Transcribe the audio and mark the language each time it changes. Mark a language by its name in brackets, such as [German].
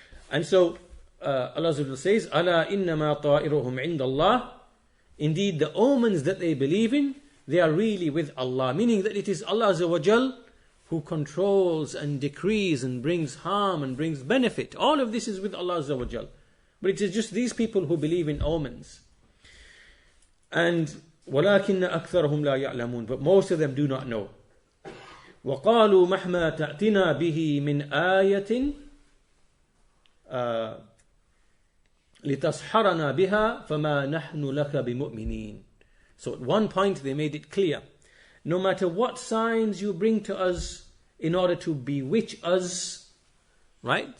[English] And so Allah says, [Arabic] "Ala innama ta'iruhum indallah." [English] Indeed, the omens that they believe in, they are really with Allah, meaning that it is Allah Azza wa Jal who controls and decrees and brings harm and brings benefit. All of this is with Allah Azza wa Jal. But it is just these people who believe in omens. [Arabic] And وَلَكِنَّ أَكْثَرَهُمْ لَا يَعْلَمُونَ. [English] But most of them do not know. [Arabic] وَقَالُوا مَحْمَا تَأْتِنَا بِهِ مِنْ آيَةٍ لِتَسْحَرَنَا بِهَا فَمَا نَحْنُ لَكَ بِمُؤْمِنِينَ. [English] So at one point they made it clear, no matter what signs you bring to us in order to bewitch us, right?